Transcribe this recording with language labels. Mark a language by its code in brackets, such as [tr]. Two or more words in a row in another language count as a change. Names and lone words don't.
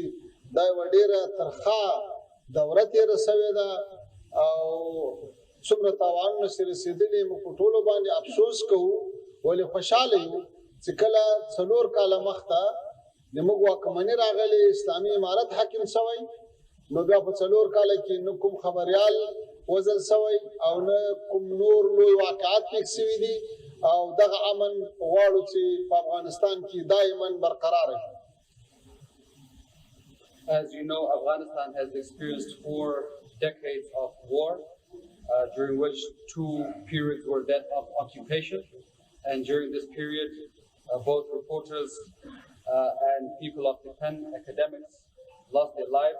[ps] دا یوه ډېره ترخه دوره تېره شوې ده او څومره تاوانونه چې رسېدلي موږ په ټولو باندې افسوس کوو، ولې خوشحاله یو چې کله 4 کاله مخته زموږ واکمني راغلې، اسلامي امارت حاکم شوی، نو بیا په 4 کاله کې نه کوم خبریال وژل شوی او نه کوم نور لوی واقعات پېښ شوي دي او دغه امن غواړو چې په افغانستان کې دایما برقرار وي. [en] As you know, Afghanistan has experienced 4 decades of war, during which 2 periods were that of occupation. And during this period, both reporters and people of the pen, academics, lost their lives.